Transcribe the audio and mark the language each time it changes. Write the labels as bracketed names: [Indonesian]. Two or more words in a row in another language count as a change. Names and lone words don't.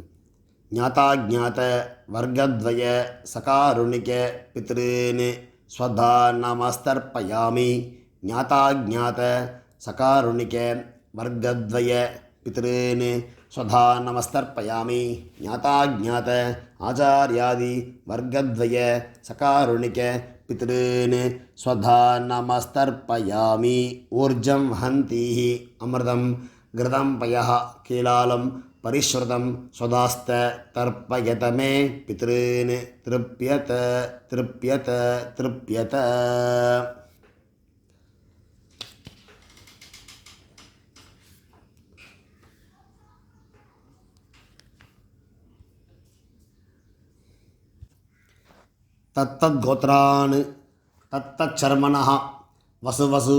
[Sanskrit] ज्ञाता जात वर्गद्वय सकारुणिक पितॄन् स्वधा नमस्तर्पयामि. ज्ञाता जात सकारुणिक वर्गद्वय पितॄन् स्वधा नमस्तर्पयामि. ज्ञाता जात आचार्यादि वर्गद्वय सकारुणिक पितॄन् स्वधा नमस्तर्पयामि. ऊर्जं वहन्तीः अमृतं घृतं पयः कीलालं परिस्रुतं स्वधास्थ तर्पयत मे पितॄन् तृप्यत तृप्यत तृप्यत. तत्तद्गोत्रान् तत्तच्छर्मणः वसुवसु